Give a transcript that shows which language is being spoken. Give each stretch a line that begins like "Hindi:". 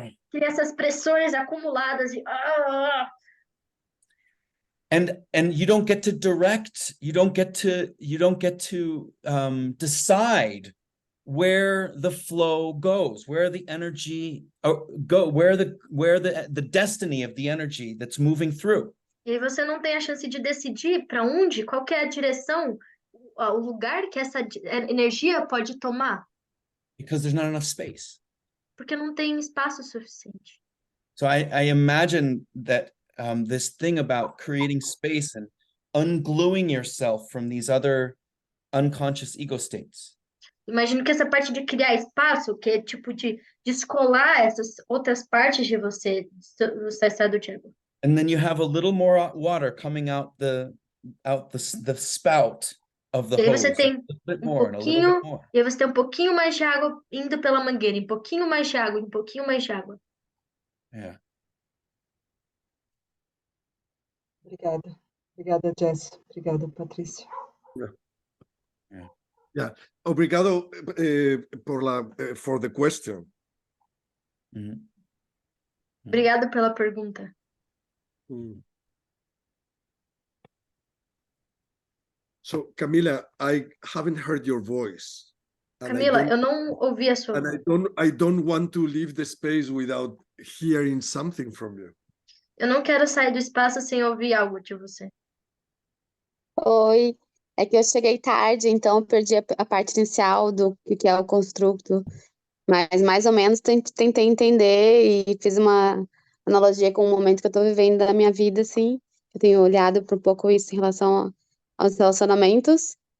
Portuguese: Cria essas pressões acumuladas e
English: and you don't get to direct, you don't get to decide where the flow goes, where the energy where the destiny of the energy that's moving through.
Portuguese: E aí você não tem a chance de decidir para onde, qual que é a direção, o lugar que essa energia pode tomar.
English: Because there's not enough space.
Portuguese: Porque não tem espaço suficiente.
English: So I imagine that this thing about creating space and ungluing yourself from these other unconscious ego states.
Portuguese: Imagino que essa parte de criar espaço, que é tipo de descolar essas outras partes de você, do seu estado de ego.
English: And then you have a little more water coming out the spout of the
Portuguese: E aí
English: hose.
Portuguese: você tem
English: A bit more and a little bit more.
Portuguese: e aí você tem um pouquinho mais de água indo pela mangueira, um pouquinho mais de água, um pouquinho mais de água.
English: Yeah.
Portuguese: Obrigada, Jess. Obrigada, Patrícia.
English: Yeah.
Portuguese: Obrigado
English: for the question. Mm-hmm.
Portuguese: Obrigado pela pergunta.
English: So, Camila, I haven't heard your voice.
Portuguese: Camila, eu não ouvi a sua voz.
English: And I don't want to leave the space without hearing something from you.
Portuguese: Eu não quero sair do espaço sem ouvir algo de você. Oi, é que eu cheguei tarde, então eu perdi a parte inicial do que é o constructo, mas mais ou menos tentei entender e fiz uma analogia com o momento que eu estou vivendo da minha vida, assim. Eu tenho olhado para um pouco isso em relação aos relacionamentos,